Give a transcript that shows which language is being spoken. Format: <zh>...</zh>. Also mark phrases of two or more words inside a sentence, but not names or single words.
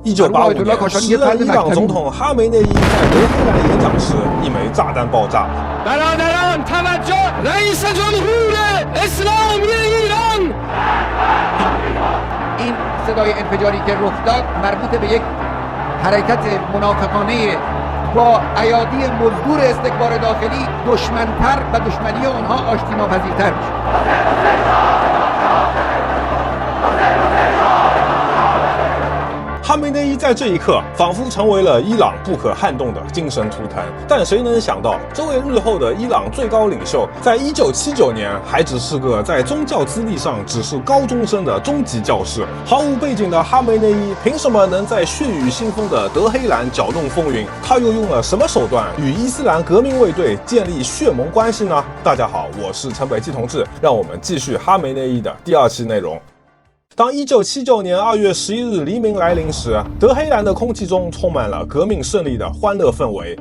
<zh>1985 年，時任伊朗總統哈梅內伊在德黑蘭演講時，一枚炸彈爆炸。</zh> <fa>این صدای انفجاری که رخ داد مربوط به یک حرکت منافقانه با ایادی مزدور استکبار داخلی دشمنتر و دشمنی آنها آشتی ناپذیرتر میشه.</fa> <zh>哈梅内伊在这一刻仿佛成为了伊朗不可撼动的精神图腾，但谁能想到，这位日后的伊朗最高领袖，在1979年还只是个在宗教资历上只是高中生的中级教士，毫无背景的哈梅内伊凭什么能在血雨腥风的德黑蘭攪動風雲？他又用了什麼手段與伊斯蘭革命衛隊建立血盟關係呢？大家好，我是陳北基同志，讓我們繼續哈梅內伊的第二期內容。當1979年2月11日黎明來臨時，德黑蘭的空氣中充滿了革命勝利的歡樂氛圍。</zh>